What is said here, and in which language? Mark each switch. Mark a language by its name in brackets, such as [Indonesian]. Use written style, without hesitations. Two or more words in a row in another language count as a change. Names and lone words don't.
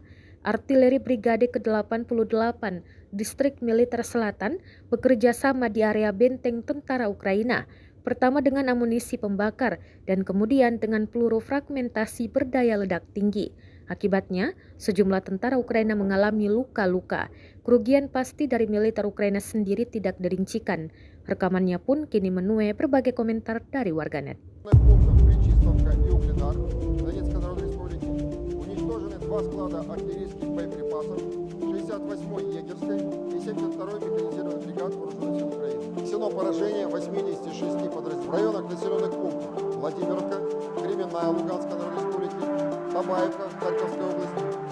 [Indonesian] Artileri Brigade ke-88 Distrik Militer Selatan bekerja sama di area benteng tentara Ukraina, pertama dengan amunisi pembakar dan kemudian dengan peluru fragmentasi berdaya ledak tinggi. Akibatnya, sejumlah tentara Ukraina mengalami luka-luka. Kerugian pasti dari militer Ukraina sendiri tidak dirincikan. Rekamannya pun kini menuai berbagai komentar dari warganet. [Russian] Два склада артиллерийских боеприпасов 68-й егерской и 72-й механизированный бригад вооруженных сил Украины. Нанесено поражение 86 подразделений в районах населенных пунктов Владимировка, Кременная Луганской Народной Республики, Табаевка Харьковской области,